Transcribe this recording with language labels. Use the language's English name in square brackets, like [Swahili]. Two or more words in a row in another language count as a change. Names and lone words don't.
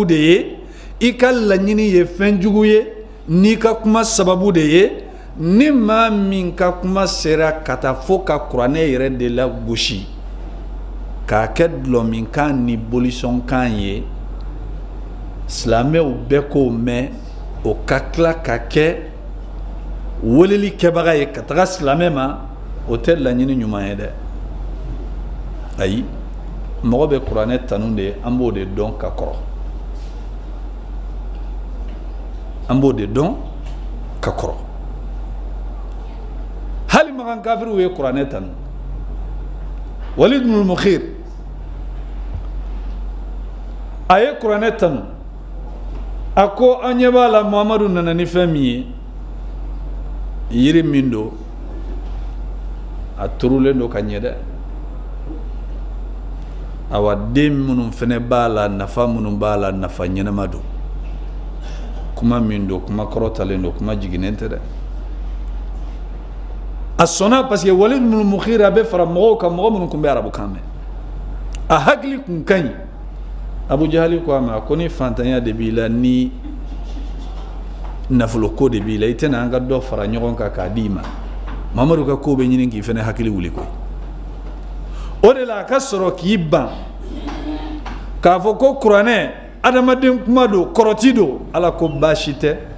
[Bambara] de ye i ka laɲini ye fɛn jugu ye n'i ka kuma sababu de ye ni maa min ka kuma sera ka taa fo ka kuranɛ yɛrɛ de la gosi k'a kɛ dulɔminkan ni bolisɔnkan ye silamɛw bɛɛ k'o mɛn o ka tila ka kɛ weleli kɛbaga ye ka taga silamɛ ma o tɛ laɲini ɲuman ye dɛ ayi mɔgɔ bɛ kuranɛ tanu de an b'o de dɔn ka kɔrɔ an b'o de dɔn ka kɔrɔ hali makan kafiriw ye kuranɛ tanu Walid ibn al-Mughir a ye kuranɛ tanu a ko an ɲɛ b'a la Muhamadu nana ni fɛn min ye yiri min don a turulen don ka ɲɛ dɛ awa den minnu fɛnɛ b'a la nafa minnu b'a la nafa ɲɛnama don kuma min don kuma kɔrɔtalen don kuma jiginnen tɛ dɛ a sɔnna [French] parce que [Bambara] Walid ibn al-Mughir a bɛ fara mɔgɔw kan mɔgɔ minnu tun bɛ arabukan mɛn a hakili tun ka ɲi Abu Jahali ko a ma ko ni fantanya de b'i la ni nafolo ko de b'i la i tɛna an ka dɔ fara ɲɔgɔn kan k'a d'i ma Mamadu ka ko bɛ ɲini k'i fɛnɛ hakili wuli koyi o de la a ka sɔrɔ k'i ban k'a fɔ ko kuranɛ adamaden kuma don kɔrɔti don ala ko baasi tɛ